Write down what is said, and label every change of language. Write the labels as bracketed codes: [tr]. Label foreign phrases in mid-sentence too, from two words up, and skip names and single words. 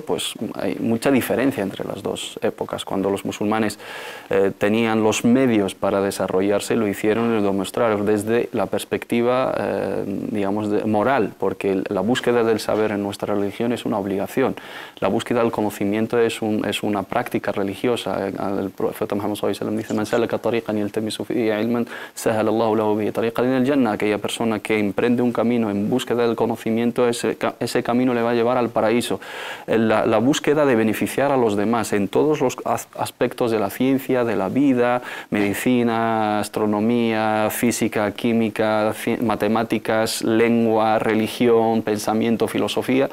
[es] Pues hay mucha diferencia entre las dos épocas. Cuando los musulmanes tenían los medios para desarrollarse, lo hicieron y lo demostraron desde la perspectiva digamos, moral, porque la búsqueda del saber en nuestra religión es una obligación. La búsqueda del conocimiento es una práctica religiosa. El profeta Muhammad [ar] صلى الله عليه وسلم dice: "من سلك طريقا يلتمس فيه علما سهل الله له به طريقا إلى الجنة". [es] Aquella persona que emprende un camino en búsqueda del conocimiento, ese camino le va a llevar al paraíso. La búsqueda de beneficiar a los demás en todos los aspectos de la ciencia, de la vida, medicina, astronomía, física, química, matemáticas, lengua, religión, pensamiento, filosofía.